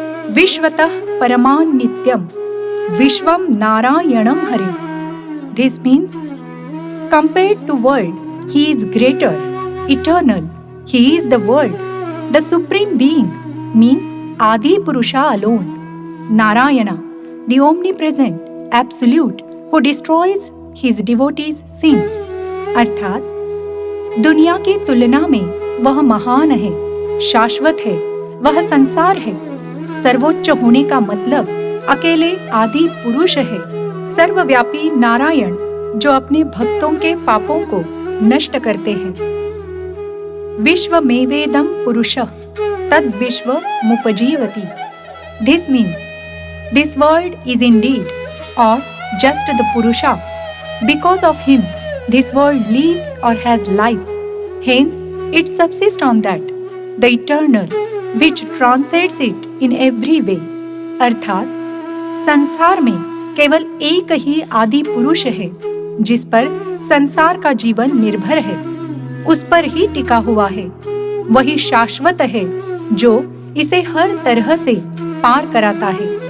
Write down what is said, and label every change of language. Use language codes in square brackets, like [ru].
[sa] विश्वतः परमान नित्यम विश्वम नारायणम Harim. [en] This means compared to world he is greater, eternal, he is the world, the supreme being, means Adi Purusha alone. Narayana, the omnipresent, Absolute, who destroys his devotees' sins। [hi] अर्थात दुनिया की तुलना में वह महान है, शाश्वत है, वह संसार है। सर्वोच्च होने का मतलब अकेले आदि पुरुष है, सर्वव्यापी नारायण, जो अपने भक्तों के पापों को नष्ट करते हैं। [sa] विश्वमेवेदं पुरुषः तद विश्व मुपजीवति। [en] This means this world is indeed or just the Purusha. Because of him, this world lives or has life. Hence, it subsists on that, the eternal, which transcends it in every way। [hi] अर्थात संसार में केवल एक ही आदि पुरुष है, जिस पर संसार का जीवन निर्भर है, उस पर ही टिका हुआ है। वही शाश्वत है, जो इसे हर तरह से पार कराता है।